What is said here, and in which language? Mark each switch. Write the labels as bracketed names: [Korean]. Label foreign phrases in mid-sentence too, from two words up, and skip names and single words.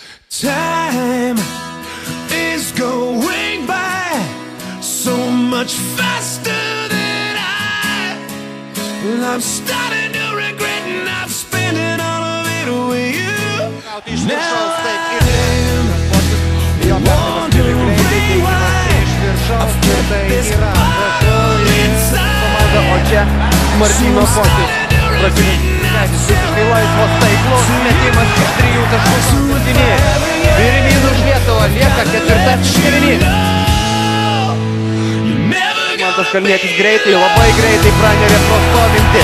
[English] Time is going by so much faster than I'm starting to regret and I've spent it all of it with you. Now I'm wondering why I've kept this ball inside. [Lithuanian] Martyno Pocius prasileidęs visiškai laisvas taiklos metimas iš 3 taškų paskutinėje. Pirmyn už Lietuvą lieka ketvirtas kėlinys. Mantas Kalnietis greitai, labai greitai pranerė pro stovintį.